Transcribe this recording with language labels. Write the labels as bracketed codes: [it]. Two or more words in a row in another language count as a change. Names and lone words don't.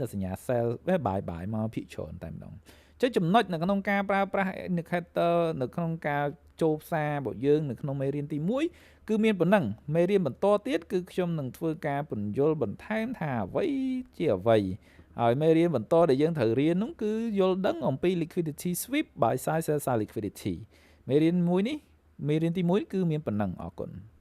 [km] សញ្ញា sell បាយមកភាគច្រើនតែម្ដងអញ្ចឹងចំណុចនៅក្នុងការប្រើប្រាស់ indicator នៅក្នុងការចូលផ្សាររបស់យើងនៅក្នុងមេរៀនទី1គឺមានប៉ុណ្ណឹងមេរៀនបន្តទៀតគឺខ្ញុំនឹងធ្វើការពន្យល់បន្ថែមថាអ្វីជាអ្វីហើយមេរៀនបន្តដែលយើងត្រូវរៀននោះគឺយល់ដឹងអំពី [en] liquidity sweep buy side sell side liquidity [km] មេរៀនទី1គឺមានប៉ុណ្ណឹងអរគុណ